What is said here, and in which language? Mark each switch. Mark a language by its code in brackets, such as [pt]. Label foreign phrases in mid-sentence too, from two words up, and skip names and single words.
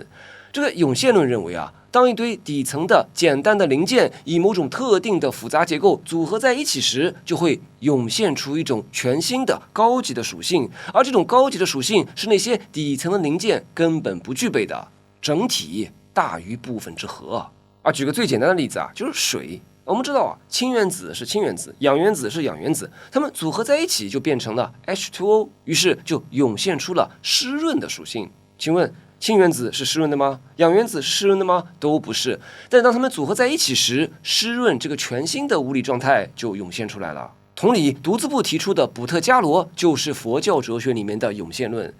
[zh] 這個湧現論認為當一堆底層的簡單的零件以某種特定的複雜結構組合在一起時，就會湧現出一種全新的高級的屬性，而這種高級的屬性是那些底層的零件根本不具備的，整體大於部分之和。舉個最簡單的例子就是水。我們知道氢原子是氢原子，氧原子是氧原子，它們組合在一起就變成了 H2O，於是就湧現出了濕潤的屬性。請問氫原子是濕潤的嗎？氧原子是濕潤的嗎？都不是。但當它們組合在一起時，濕潤這個全新的物理狀態就湧現出來了。同理，犢子部提出的補特伽羅就是佛教哲學裡面的湧現論。